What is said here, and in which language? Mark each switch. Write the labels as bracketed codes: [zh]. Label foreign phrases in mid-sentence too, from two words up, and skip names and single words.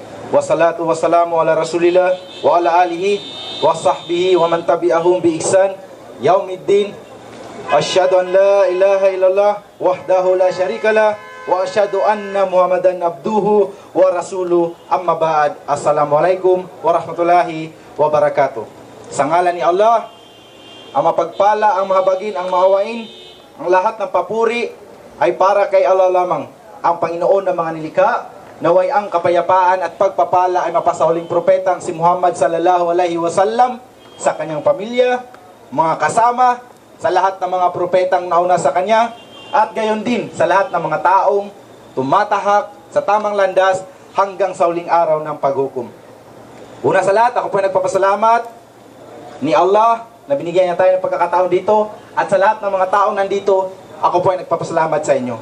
[ar] والصلاة والسلام على رسول الله وعلى آله وصحبه ومن تبعهم بإحسان يوم الدين. أشهد أن لا إله إلا الله وحده لا شريك له وأشهد أن محمدا عبده ورسوله. أما بعد. السلام عليكم ورحمة الله وبركاته. [tl] Sa ngalan ni Allah, ang mapagpala, ang mahabagin, ang maawain, ang lahat ng papuri ay para kay Allah lamang, ang Panginoon ng mga nilikha. Naway ang kapayapaan at pagpapala ay mapasahuling propetang si Muhammad [ar] صلى الله عليه وسلم [tl] sa kanyang pamilya, mga kasama, sa lahat ng mga propetang nauna sa kanya, at gayon din sa lahat ng mga taong tumatahak sa tamang landas hanggang sa huling araw ng paghukom. Una sa lahat, ako po ay nagpapasalamat ni Allah na binigyan niya tayo ng pagkakataon dito, at sa lahat ng mga taong nandito, ako po ay nagpapasalamat sa inyo.